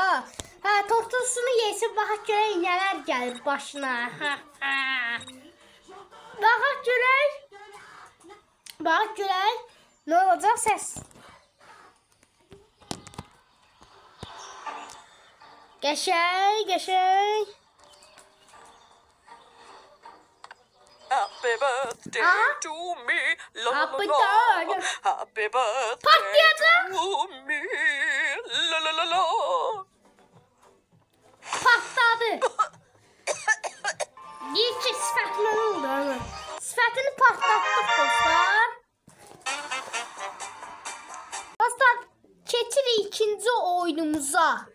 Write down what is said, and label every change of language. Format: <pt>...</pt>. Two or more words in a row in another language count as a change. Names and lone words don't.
<az>Tortusunu yesin, baxaq görək nələr gəlir başına. Baxaq görək. Nə olacaq səs? Qəşəng.</az> <en>Happy birthday to me. Happy birthday. Happy birthday</en> <tr>Patlayacak.</tr> <en>to me. La.</en> <tr>Patladı. Geçik sifətlə oldu ama.</tr> <az>Sifətini patlatdık dostlar. Dostlar, keçirik ikinci oyunumuza.</az>